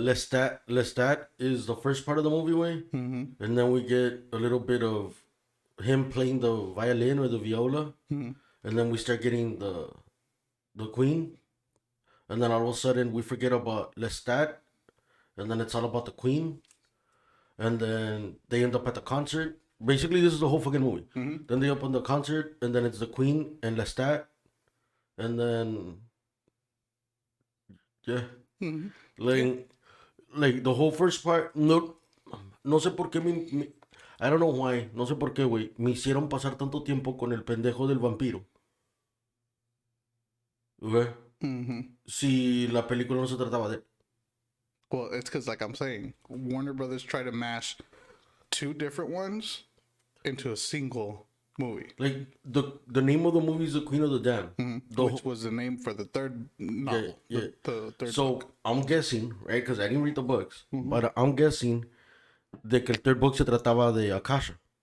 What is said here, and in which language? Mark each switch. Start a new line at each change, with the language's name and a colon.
English: Lestat is the first part of the movie way, and then we get a little bit of him playing the violin or the viola, and then we start getting the queen, and then all of a sudden we forget about Lestat, and then it's all about the queen, and then they end up at the concert. Basically, this is the whole fucking movie. Then they up on the concert, and then it's the queen and Lestat, and then yeah, like the whole first part.
Spanish: No sé por qué
English: I don't know why,
Spanish: no sé por qué, güey, me hicieron pasar tanto tiempo con el pendejo del vampiro. ¿Ok? Si la película no se trataba de él.
English: Well, it's because, like I'm saying, Warner Brothers tried to mash two different ones into a single movie, Like, the name of the movie is The Queen of the Damned. which was the name for the third novel. Yeah. The third So, book. I'm guessing, right, because I didn't read the books, but I'm guessing
Spanish: de que el
English: third book
Spanish: se trataba de Akasha.